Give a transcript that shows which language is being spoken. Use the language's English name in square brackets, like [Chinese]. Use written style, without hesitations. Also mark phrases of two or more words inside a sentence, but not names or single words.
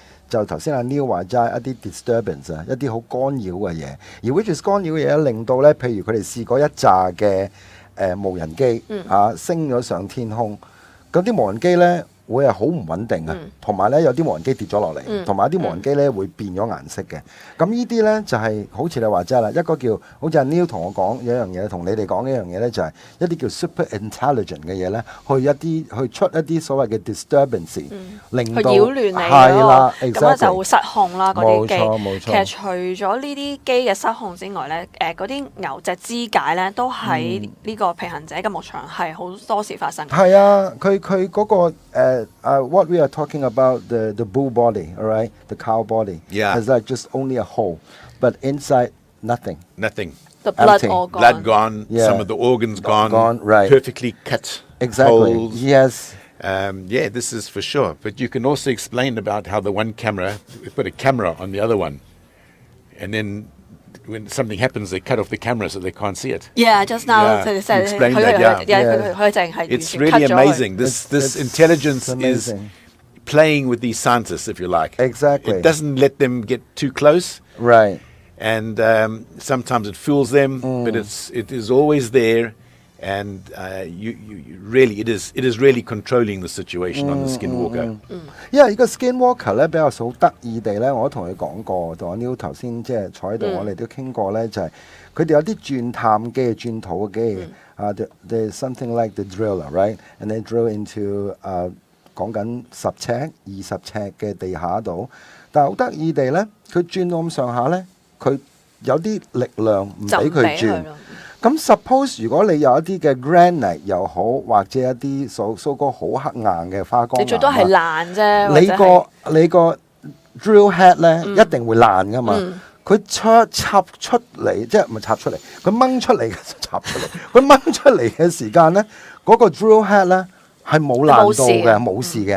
[Cantonese] 就頭先阿 Neil 話齋一啲 disturbance 啊，一啲好干擾嘅嘢，而 [English] which is [Cantonese] 干擾嘅嘢令到咧，譬如佢哋試過一紮嘅無人機升咗上天空，咁啲無人機咧會係好唔穩定嘅，同埋咧有啲無人機跌咗落嚟，同埋一啲無人機咧會變咗顏色嘅。咁呢啲咧就係好似你話齋啦，一個叫好似阿 Neil 同我講有一樣嘢，同你哋講一樣嘢咧，就係一啲叫 [English] super intelligent [Cantonese] 嘅嘢咧，去出一啲所謂嘅 disturbance，令到去擾亂你係啦，咁啊就會失控啦嗰啲機。冇錯。其實除咗呢啲機嘅失控之外咧，嗰啲牛隻肢解咧都喺呢個平衡者嘅牧場係好多時發生。係啊，佢嗰個 [English] what we are talking about the bull body, all right, the cow body, Yeah. is like just only a hole, but inside nothing. Nothing. The blood Empty. all gone. Blood gone, Yeah. some of the organs gone, right. perfectly cut Exactly. holes. Yes. Yeah, this is for sure. But you can also explain about how the one camera, we put a camera on the other one, and then when something happens, they cut off the camera so they can't see it. Yeah, just now Yeah, [Cantonese] 佢 [English] you explained that, yeah. [Cantonese] 佢淨係完 [English] It's [Cantonese] 全 [English] really cut [Cantonese] 咗佢。 [English] amazing. This It's intelligence is amazing. playing with these scientists, if you like. Exactly. It doesn't let them get too close, Right. and sometimes it fools them, but it is always there, and you really it is really controlling the situation on the Skinwalker. [Cantonese] 因為呢個 Skinwalker 咧比較好得意地咧，我都同佢講過，同阿 Neil 頭先即係坐喺度，我哋都傾過咧，就係佢哋有啲鑽探機、鑽土嘅機 [English] there's something like the driller, right? And they drill into [Cantonese] 講緊10尺、20尺嘅地下度，但係好得意地咧，佢轉到咁上下咧，佢有啲力量唔俾佢轉。咁 suppose 如果你有一啲嘅 granite 又好，或者一啲 [English] so called [Cantonese] 好黑硬嘅花崗岩，你最多係爛啫。你個 [English] drill head [Cantonese] 咧一定會爛噶嘛。佢插出嚟，即係唔係插出嚟？佢掹出嚟插出嚟。佢掹出嚟嘅時間咧，嗰個 [English] drill head [Cantonese] 咧係冇爛到嘅，冇事嘅。